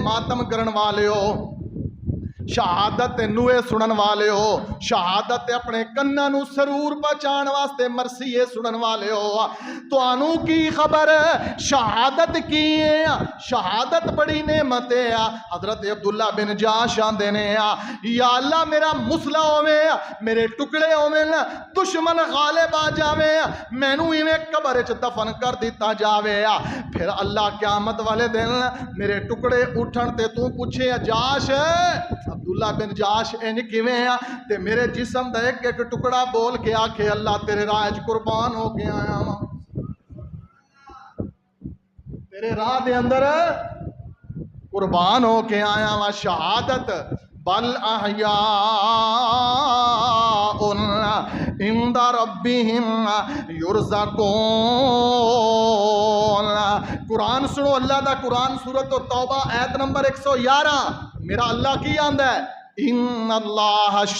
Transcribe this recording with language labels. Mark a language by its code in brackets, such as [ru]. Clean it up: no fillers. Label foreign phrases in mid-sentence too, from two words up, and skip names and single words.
[pa] ماتم کرن والے ہو شہادت تے نوے سنن والے ہو شہادت تے اپنے کناں نو سرور پہچان واسطے مرثیے سنن والے ہو تانوں کی خبر شہادت کی ہے شہادت بڑی نعمت ہے حضرت عبداللہ بن جاش آندے نے یا اللہ میرا مسلا ہوے میرے ٹکڑے ہوے دشمن غالب آ جاوے مینوں ایویں قبر وچ دفن کر دتا جاوے پھر اللہ قیامت والے دن میرے ٹکڑے اٹھن تے تو پوچھے جاش عبداللہ بن جاش انج کیویں تے میرے جسم دا ایک ایک ٹکڑا بول کے آکھے اللہ تیرے راہ وچ قربان ہو کے آیا ہاں تیرے راہ دے اندر قربان ہو کے آیا ہاں شہادت [ar] بل احیاء عند ربہم یرزقون [pa] قرآن سنو اللہ دا قرآن سورۃ التوبہ آیت نمبر 111 میرا اللہ کی آندہ ہے [ar] ان اللہ